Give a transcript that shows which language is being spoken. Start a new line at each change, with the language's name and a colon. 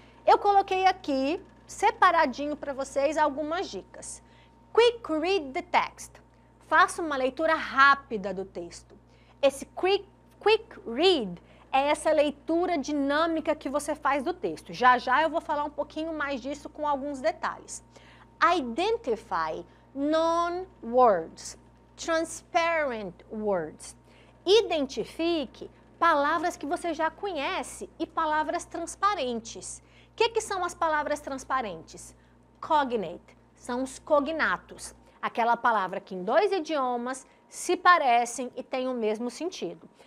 Portuguese: Eu coloquei aqui, separadinho para vocês, algumas dicas.
English: Quick read the text.
Portuguese: Faça uma leitura rápida do texto. Esse quick read é essa leitura dinâmica que você faz do texto. Já já eu vou falar um pouquinho mais disso com alguns detalhes.
English: Identify non-words, transparent words.
Portuguese: Identifique palavras que você já conhece e palavras transparentes. O que são as palavras transparentes? Cognate, são os cognatos. Aquela palavra que em dois idiomas se parecem e têm o mesmo sentido.